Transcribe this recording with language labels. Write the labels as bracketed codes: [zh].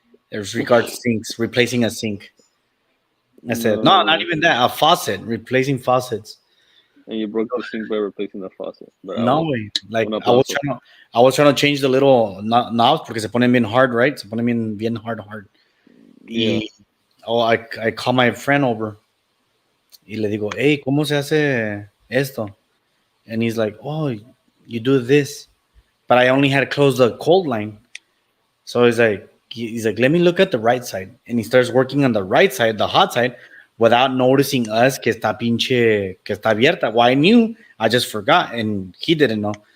[en] There's regards sinks, replacing a sink. I said, no, not even that. A faucet, replacing faucets. And you broke the sink by replacing the faucet. No Bravo. way. [es] Un [en] Like [es] aplauso. [en] I was trying to change the little knobs [es] porque se ponen bien [en] hard, right? [es] Se ponen bien [en] hard. Yeah. [es] Y [en] I call my friend over [es] y le digo, [en] hey, [es] ¿cómo se hace esto? [en] And he's like, oh, you do this. But I only had closed the cold line. So he's like, let me look at the right side. And he starts working on the right side, the hot side, without noticing us [es] que está pinche, que está abierta. [en] Well, I knew, I just forgot, and he didn't know.